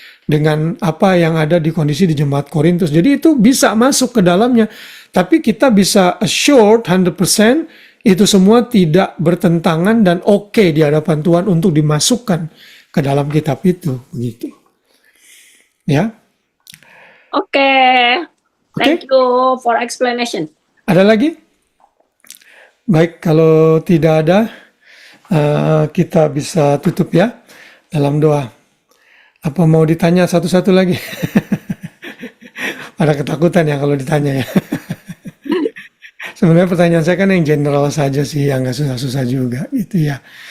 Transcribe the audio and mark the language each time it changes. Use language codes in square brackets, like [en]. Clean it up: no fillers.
[id] Dengan apa yang ada di kondisi di jemaat Korintus. Jadi itu bisa masuk ke dalamnya. Tapi kita bisa assured 100% itu semua tidak bertentangan dan oke di hadapan Tuhan untuk dimasukkan ke dalam kitab itu. Begitu. Ya. Oke. [en] Thank you for explanation. [id] Ada lagi? Baik, kalau tidak ada, kita bisa tutup ya dalam doa. Apa mau ditanya satu-satu lagi? Ada ketakutan ya kalau ditanya ya. Sebenarnya pertanyaan saya kan yang general saja sih, yang nggak susah-susah juga itu ya.